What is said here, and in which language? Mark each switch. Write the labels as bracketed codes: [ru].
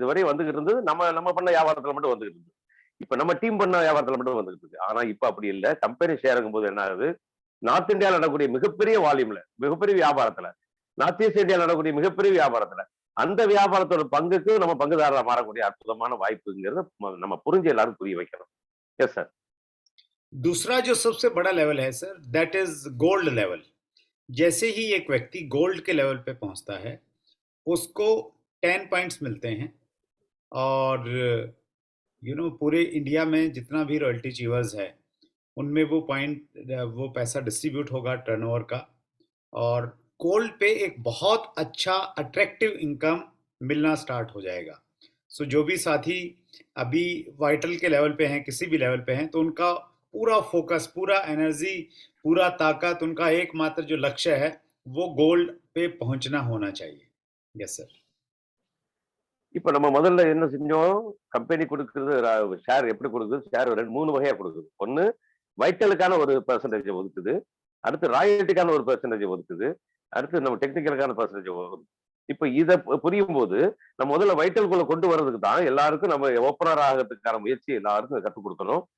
[ta] இதுவரை வந்துகிட்டு இருந்தது நம்ம பண்ண வியாபாரத்துல மட்டும் வந்துகிட்டு இருந்தது. இப்ப நம்ம டீம் பண்ண வியாபாரத்துல மட்டும் வந்துகிட்டு இருக்கு. ஆனா இப்ப அப்படி இல்லை. கம்பெனி ஷேருங்கும் போது என்ன ஆகுது, நார்த் இந்தியாவில் நடக்கக்கூடிய மிகப்பெரிய வால்யூம்ல, மிகப்பெரிய வியாபாரத்துல, நார்த் ஈஸ்ட் இந்தியாவில் நடக்கக்கூடிய மிகப்பெரிய வியாபாரத்துல, அந்த வியாபாரத்தோட பங்குக்கு நம்ம பங்குதாரரா மாறக்கூடிய அற்புதமான வாய்ப்புங்கிறத நம்ம புரிஞ்சு எல்லாரும் புரிய வைக்கணும். [en] Yes sir. [hi] दूसरा जो सबसे बड़ा लेवल है sir, [en] That is gold level. [hi] जैसे ही एक व्यक्ति गोल्ड के लेवल पे पहुंचता है उसको 10 पॉइंट्स मिलते हैं और पूरे इंडिया में जितना भी रॉयल्टी चीवर्स है उनमें वो पैसा डिस्ट्रीब्यूट होगा टर्नओवर का और गोल्ड पे एक बहुत अच्छा अट्रैक्टिव इनकम मिलना स्टार्ट हो जाएगा. सो जो भी साथी अभी वाइटल के लेवल पे हैं, किसी भी लेवल पे हैं, तो उनका पूरा फोकस, पूरा एनर्जी, पूरा ताकत, उनका एकमात्र जो लक्ष्य है वो गोल्ड पे पहुंचना होना चाहिए. [en] Yes sir. [ta] இப்ப நம்ம முதல்ல என்ன செஞ்சோம், கம்பெனி கொடுக்குறது ஷேர் எப்படி கொடுக்குது? ஷேர் 3 வகையா கொடுக்குது. ஒண்ணு வைட்டலுக்கான ஒரு பெர்சன்டேஜ் ஒதுக்குது, அடுத்து ராயல்ட்டிக்கான ஒரு பெர்சன்டேஜ் ஒதுக்குது, அடுத்து நம்ம டெக்னிக்கலுக்கான பெர்சன்டேஜ் ஒதுக்குது. இப்ப இதை புரியும் போது நம்ம முதல்ல வைட்டலுக்குள்ள கொண்டு வர்றதுக்கு தான் எல்லாருக்கும் நம்ம ஓப்பனர் ஆகிறதுக்கான முயற்சி எல்லாருக்கும் கற்றுக் கொடுக்கணும்.